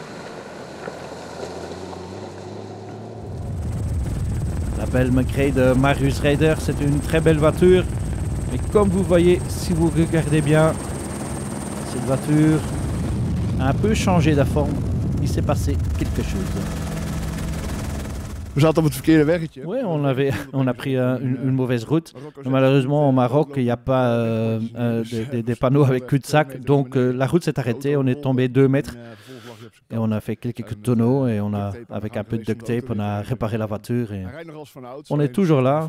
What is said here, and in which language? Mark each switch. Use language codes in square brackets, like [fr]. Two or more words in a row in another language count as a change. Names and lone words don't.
[fr] La belle McRae de Marius Raider, c'est une très belle voiture. Mais comme vous voyez, si vous regardez bien, cette voiture a un peu changé de forme. Il s'est passé quelque chose. [nl] We zaten op het verkeerde weggetje. [fr] Oui, on a pris une mauvaise route. Malheureusement, au Maroc, il n'y a pas des panneaux avec cul-de-sac. Donc la route s'est arrêtée. On est tombé 2 mètres. Et on a fait quelques tonneaux. Et avec un peu de [en] duct tape, [fr] on a réparé la voiture. Et on est toujours là.